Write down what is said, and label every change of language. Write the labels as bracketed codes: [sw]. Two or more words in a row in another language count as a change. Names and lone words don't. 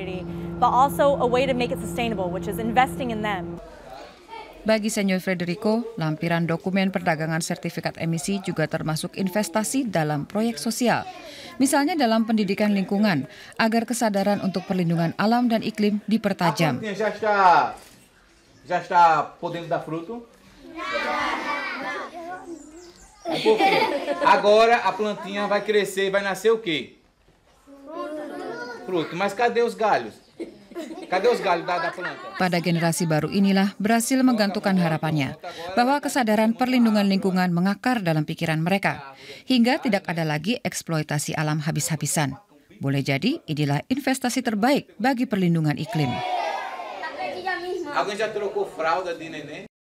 [id] Bagi Senior Frederico, lampiran dokumen perdagangan sertifikat emisi juga termasuk investasi dalam proyek sosial. Misalnya dalam pendidikan lingkungan, agar kesadaran untuk perlindungan alam dan iklim dipertajam. [pt] Já está podendo dar fruto? Agora a plantinha vai crescer e vai nascer o quê? Fruto. Mas cadê os galhos? [id] Pada generasi baru inilah Brasil menggantungkan harapannya bahwa kesadaran perlindungan lingkungan mengakar dalam pikiran mereka, hingga tidak ada lagi eksploitasi alam habis-habisan. Boleh jadi inilah investasi terbaik bagi perlindungan iklim.